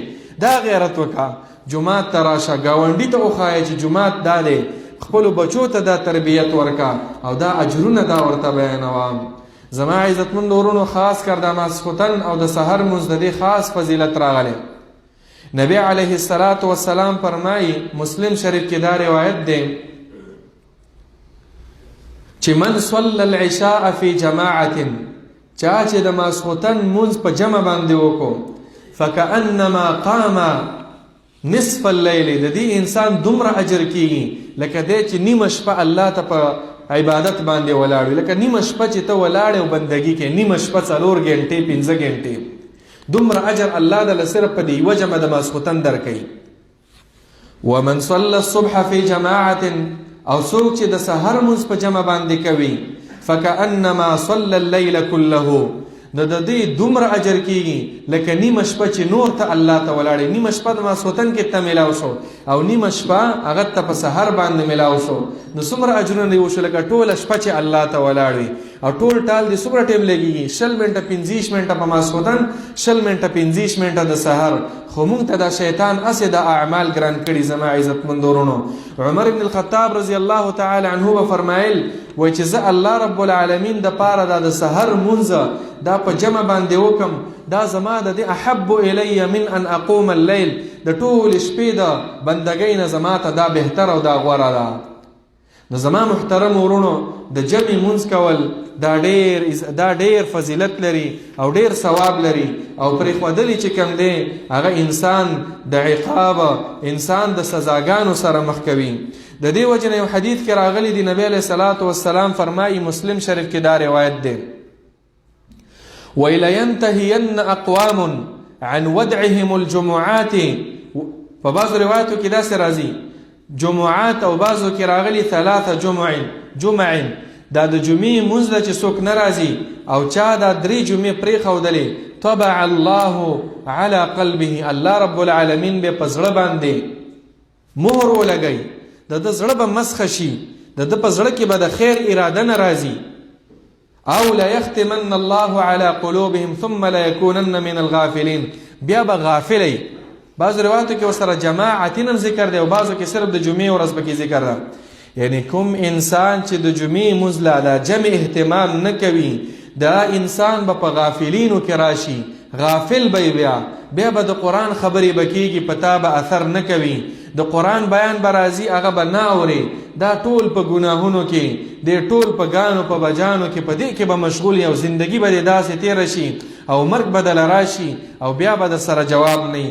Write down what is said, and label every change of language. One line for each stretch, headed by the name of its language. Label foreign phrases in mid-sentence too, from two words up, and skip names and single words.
Pashto: دا غیرت وکا جماعت ته راشه، ګاونډي ته وښایه چې جماعت دا دی، خپلو بچو ته دا تربیت ورکا او دا اجرونه دا ورته بیانوه. زما عزتمند ورونو خاص کر د ماسخوتن او د سحر مونځ د دې خاص فضیلت راغلی. نبی
Arabic: علیه السلام
Pashto: فرمایي مسلم شریف کې دا روایت دی چې
Arabic: من صلی العشاء فی جماعة،
Pashto: چا چې د ماسخوتن مونځ په جمع باندې وکړو
Arabic: فکأنما قام نصف اللیل،
Pashto: د دې انسان دومره اجر کیږي لکه دی چې نیمه شپه الله ته په عبادت باندې ولاړ وي. لکه نیمه شپه چې ته ولاړ او بندګي کې، نیمه شپه 4 غنټې 15 غنټې، دومره اجر الله د صرف په دی وجه د ماسخوتن درکې.
Arabic: ومن صلى الصبح في جماعة،
Pashto: او څوک چې د سحر مونځ په جمع باندې کوي
Arabic: فکأنما صلى الليل كله،
Pashto: نو د دې دومره اجر کیږي لکه نیمه شپه چې نور ته الله ته ولاړې، نیمه شپه د ماسوتن کې ته میلاو شو او نیمه شپه هغه ته په سحر باندې میلاو شو، نو څومره اجرونه دی وشو لکه ټوله شپه چې الله ته ولاړ وي. او ټول ټال دې څومره ټیم لګیږي 20 منټه 25 منټه په ماسوتن 20 منټه 25 منټه د سحر. خو مونږ ته دا شیطان اسې د اعمال ګران کړي. زما عزتمند ورونو، عمر بن الخطاب
Arabic: رضی الله تعالی عنه
Pashto: به فرمایل وای چې زه
Arabic: الله رب العالمین
Pashto: د پاره د سحر مونځ دا په جمع باندې وکم، دا زما د
Arabic: احب الی من ان اقوم الليل،
Pashto: د ټول شپې د بندګۍ نه زما ته دا بهتر او دا غوره ده. نو زما محترم ورونو، د جمع مونځ کول دا ډیر فضیلت لري او ډیر ثواب لري، او پرې ښودلی چې کوم دی هغه انسان د عقاب، انسان د سزاګانو سره مخ کوي. د دې وجه نه یو حدیث کې راغلی دی، نبی
Arabic: علیه الصلاة والسلام
Pashto: فرمایي، مسلم شریف کې دا روایت دی،
Arabic: وَلَيَنْتَهِيَنَّ أَقْوَامٌ عَنْ وَدْعِهِمُ الْجُمُعَاتِ.
Pashto: په بعضو روایتو کې داسې راځي جمعات، او بعضو کې راغلي 3 جمع، دا د جمعې مونځ ده چې څوک نه راځي او چا دا 3 جمعې پرېښودلې،
Arabic: طبع الله على قلبه، الله رب العالمین
Pashto: به په زړه باندې مهر ولګوي، د ده زړه به مسخه شي، د ده په زړه کې به د خیر اراده نه راځي.
Arabic: او لا يختمن الله على قلوبهم ثم لا يكونن من الغافلين،
Pashto: بیا به غافلی. بعض روایتو کې ورسره جماعتین ذکر دی او بعضو کې صرف د جمعې ورځ پکې ذکر ده. یعنی کوم انسان چې د جمعې مونځ له د جمع اهتمام نه کوي، دا انسان به په غافلینو کې راشي، غافل به بیا به د قرآن خبرې به کېږي، په تا به اثر نه کوي، د قرآن بیان به راځي هغه به نه اوري، دا ټول په ګناهونو کې، د ټول په ګانو په بجانو کې، په دې کې به مشغول او زندگی به داسې تېره شي او مرګ به دله راشي او بیا به د سره جواب نه.